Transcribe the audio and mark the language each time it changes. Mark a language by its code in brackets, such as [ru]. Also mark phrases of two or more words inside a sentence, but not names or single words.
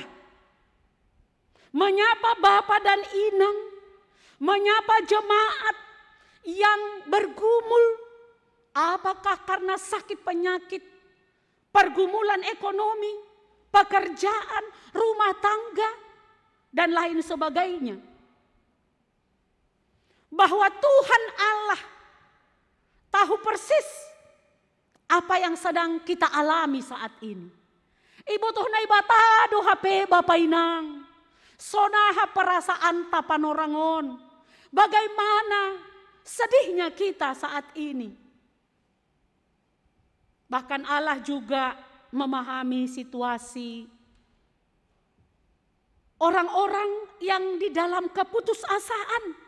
[id] Menyapa Bapak dan Inang, menyapa jemaat yang bergumul, apakah karena sakit penyakit, pergumulan ekonomi, pekerjaan, rumah tangga, dan lain sebagainya. Bahwa Tuhan Allah tahu persis apa yang sedang kita alami saat ini. [bts] Ibu tuhnay bata do HP Bapak Inang, sonaha perasaan tapanorangon. [id] Bagaimana sedihnya kita saat ini. Bahkan Allah juga memahami situasi orang-orang yang di dalam keputusasaan.